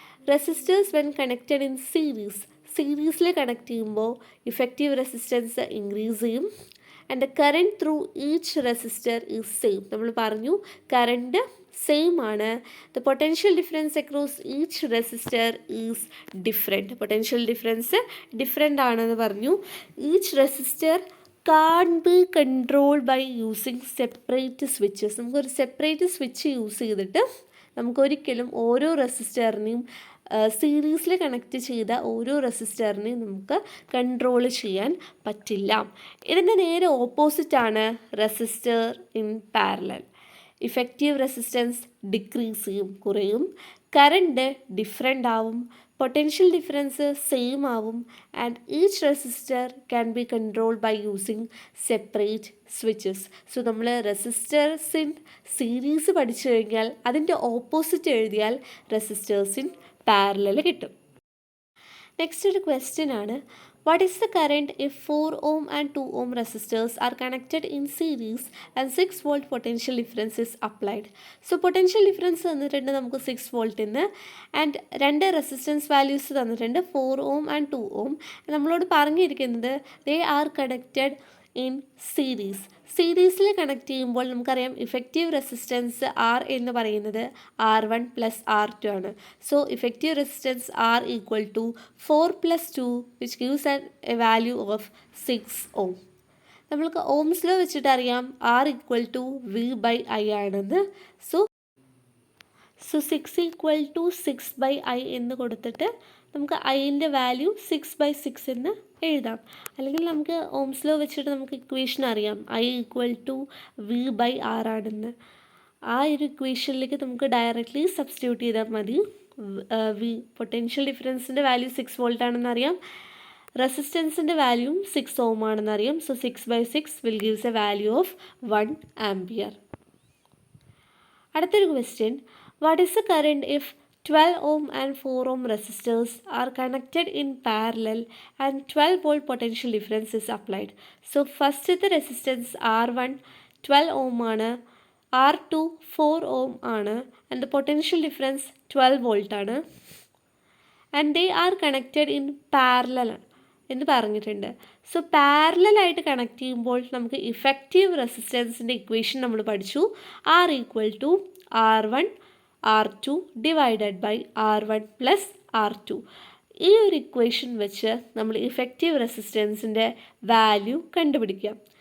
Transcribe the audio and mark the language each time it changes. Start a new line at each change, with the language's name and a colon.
English: resistors when connected in
Malayalam: സീരീസിൽ connect ചെയ്യുമ്പോൾ effective resistance increase ചെയ്യും.
English: And the current through each resistor is same.
Malayalam: നമ്മൾ പറഞ്ഞു current same ആണ്.
English: The potential difference across each resistor is different.
Malayalam: Potential difference different ആണെന്ന് പറഞ്ഞു.
English: Each resistor can't be controlled by using separate switches.
Malayalam: നമുക്കൊരു separate switch use ചെയ്തിട്ട് നമുക്കൊരിക്കലും ഓരോ റെസിസ്റ്ററിനെയും സീരീസിൽ കണക്ട് ചെയ്ത ഓരോ റെസിസ്റ്ററിനെയും നമുക്ക് കൺട്രോൾ ചെയ്യാൻ പറ്റില്ല. ഇതിൻ്റെ നേരെ ഓപ്പോസിറ്റാണ് resistor in parallel. Effective resistance decrease ചെയ്യും, കുറയും, കറണ്ട് ഡിഫറെൻ്റ് ആവും, പൊട്ടൻഷ്യൽ ഡിഫറൻസ് സെയിം ആവും,
English: And each resistor can be controlled by using separate switches.
Malayalam: So നമ്മൾ റെസിസ്റ്റേഴ്സ് ഇൻ സീരീസ് പഠിച്ചു കഴിഞ്ഞാൽ അതിൻ്റെ ഓപ്പോസിറ്റ് എഴുതിയാൽ റെസിസ്റ്റേഴ്സ് ഇൻ പാരലൽ കിട്ടും. നെക്സ്റ്റ് ഒരു ക്വസ്റ്റ്യൻ ആണ്,
English: what is the current if 4 ohm and 2 ohm resistors are connected in series and 6 volt potential difference is applied?
Malayalam: So potential difference തന്നിട്ടുണ്ട് നമുക്ക് 6 volt എന്ന്, ആൻഡ് രണ്ട് റെസിസ്റ്റൻസ് വാല്യൂസ് തന്നിട്ടുണ്ട്
English: 4 ohm and 2 ohm.
Malayalam: നമ്മളോട് പറഞ്ഞിരിക്കുന്നത്
English: they are connected in series.
Malayalam: സീരീസിൽ connect ചെയ്യുമ്പോൾ നമുക്കറിയാം ഇഫക്റ്റീവ് റെസിസ്റ്റൻസ് R എന്ന് പറയുന്നത് R1 പ്ലസ് R2 ആണ്.
English: So effective resistance R equal to 4 + 2 which gives a value of 6 ohm.
Malayalam: നമ്മൾക്ക് ഓംസ് ലോ വെച്ചിട്ട് അറിയാം R ഈക്വൽ ടു V/I ആണെന്ന്. സോ
English: 6 equal to 6/I
Malayalam: എന്ന് കൊടുത്തിട്ട് നമുക്ക് ഐൻ്റെ വാല്യൂ 6/6 എന്ന് എഴുതാം. അല്ലെങ്കിൽ നമുക്ക് ഓംസ് ലോ വെച്ചിട്ട് നമുക്ക് ഇക്വേഷൻ അറിയാം
English: I equal to V/R
Malayalam: ആണെന്ന്. ആ ഒരു ഇക്വേഷനിലേക്ക് നമുക്ക് ഡയറക്റ്റ്ലി സബ്സ്റ്റിറ്റ്യൂട്ട് ചെയ്താൽ മതി. വി പൊട്ടൻഷ്യൽ ഡിഫറൻസിൻ്റെ വാല്യൂ 6 വോൾട്ട് ആണെന്ന് അറിയാം, റെസിസ്റ്റൻസിൻ്റെ വാല്യൂവും 6 ohm ആണെന്ന് അറിയാം.
English: So 6/6 will gives a value of 1 ampere.
Malayalam: അടുത്തൊരു question,
English: what is the current if 12 ohm and 4 ohm resistors are connected in parallel and 12 volt potential difference is applied? So first the resistance R1 12 ohm ആണ്, R2 4 ohm ആണ്, and the potential difference 12 volt ആണ്, and they are connected in parallel
Malayalam: എന്ന് പറഞ്ഞിട്ടുണ്ട്. So പാരലലായിട്ട് connect ചെയ്യുമ്പോൾ നമുക്ക് effective റെസിസ്റ്റൻസിൻ്റെ equation നമ്മൾ പഠിച്ചു.
English: R equal to R1 R2 divided by R1 plus R2.
Malayalam: ഈ ഒരു ഇക്വേഷൻ വെച്ച് നമ്മൾ ഇഫക്റ്റീവ് റെസിസ്റ്റൻസിൻ്റെ വാല്യൂ കണ്ടുപിടിക്കാം.